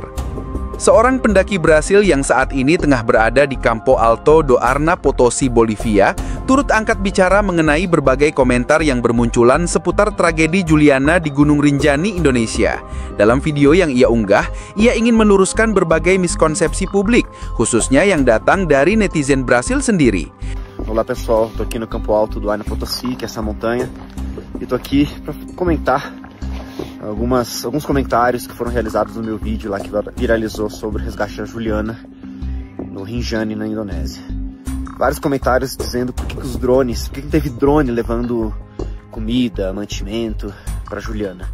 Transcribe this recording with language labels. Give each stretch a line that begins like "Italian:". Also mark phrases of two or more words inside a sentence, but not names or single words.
Indonesian: Seorang pendaki Brasil yang saat ini tengah berada di Campo Alto do Arna, Potosi, Bolivia, turut angkat bicara mengenai berbagai komentar yang bermunculan seputar tragedi Juliana di Gunung Rinjani, Indonesia. Dalam video yang ia unggah, ia ingin meluruskan berbagai miskonsepsi publik, khususnya yang datang dari netizen Brasil sendiri.
Portuguese: Olá pessoal, tô aqui no Campo Alto do Arna, Potosi, que é essa montanha, e tô aqui para comentar alguns comentários que foram realizados no meu vídeo lá que viralizou sobre o resgate da Juliana no Rinjani, na Indonésia. Vários comentários dizendo por que os drones, por que não teve drone levando comida, mantimento para Juliana.